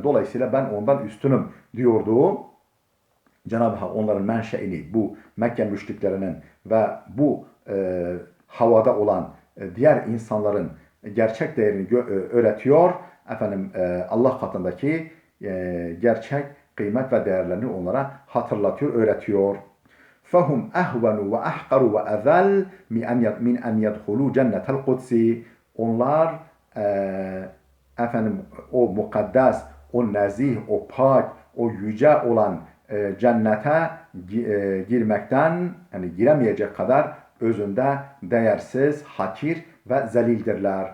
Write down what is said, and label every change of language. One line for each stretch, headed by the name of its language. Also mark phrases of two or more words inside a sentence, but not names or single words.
Turkish: Dolayısıyla ben ondan üstünüm diyordu. Cenab-ı Hak onların menşeini, bu Mekke müşriklerinin ve bu havada olan diğer insanların gerçek değerini öğretiyor. Allah katındaki gerçek kıymet ve değerlerini onlara hatırlatıyor, öğretiyor.
Arabic: فَهُمْ اَهْوَنُوا وَاَحْقَرُوا وَاَذَلْ مِنْ اَنْ يَدْخُلُوا جَنَّةَ الْقُدْسِ.
Turkish: Onlar o mukaddes, o nezih, o pak, o yüce olan cennete girmekten, yani giremeyecek kadar özünde değersiz, hakir ve zelildirler.